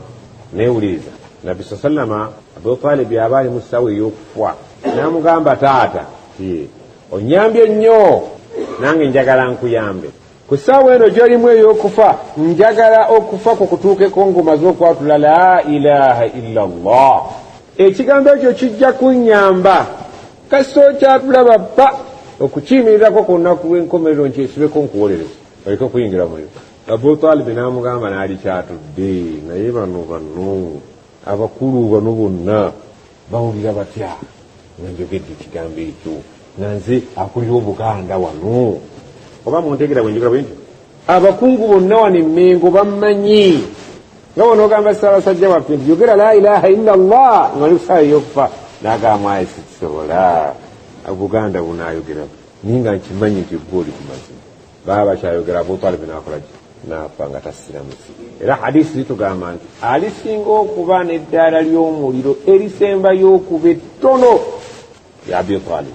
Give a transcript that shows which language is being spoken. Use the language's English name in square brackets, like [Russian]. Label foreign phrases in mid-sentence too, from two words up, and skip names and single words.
[Ganda] Neewuliriza Nabbi sallama Abu Talib yaba ali mu ssaawa ey'okufa, n'amugamba taata, onyambye nnyo nange njagala nkuyambe. Ku ssaawa eno gy'olimu ey'okufa njagala okufa kukutuukeko ng'omaze okwatula [Arabic] لا إله إلا الله. [Ganda] Ekigambo ekyo kijja kunnyamba kasooka tulaba pa okukiyimirirako ku lunaku lw'enkomerero nkyesibeko nkuwolereza. baleke okuyingira muliro. Abu Talib n'amugamba n'alikyatudde naye bano abakulu bano bonna bawulira batya nga njogedde ekigambo ekyo nga nze akulira Obuganda wano oba muntegera bwe njogera bwentyo abakungu bonna wano Emmengo bammanyi nga wanoogamba Ssaabasajja waffe nti yogera [Arabic] لا إله إلا الله [Ganda] nga lusaa eyokufa n'agamba ayi sikisobola Obuganda bunaayogera naye nga nkimanyi nti gwe oli ku mazima baba bakyayogera. Abu Talib n'akolaki n'afa nga tasiramusi. Era hadisi zitugamba nti alisinga okuba n'eddaala ly'omuliro erisembayo okuba ettono ya Abu Talib.